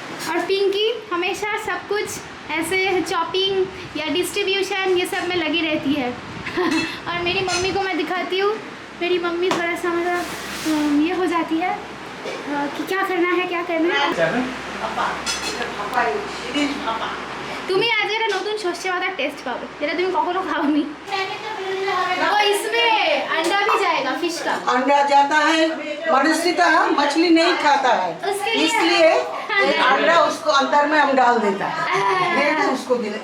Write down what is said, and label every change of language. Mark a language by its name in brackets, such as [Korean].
[Hindi] और पिंकी हमेशा सब कुछ ऐसे चॉपिंग या डिस्ट्रीब्यूशन ये सब में लगी रहती है। और मेरी मम्मी को मैं दिखाती हूँ, मेरी मम्मी थोड़ा सा मतलब ये हो जाती है कि क्या करना है क्या करना है। [Bangla] তুমি আজ একটা নতুন সর্ষে বাটার টেস্ট পাবে যেটা তুমি কখনো খাওনি। [Hindi] और इसमें अंडा भी जाएगा फिश का। अंडा जाता है, मनुष्यता मछली नहीं खाता है, उसके लिए इसलिए अंडा उसको अंदर में हम डाल देता है, देते उसको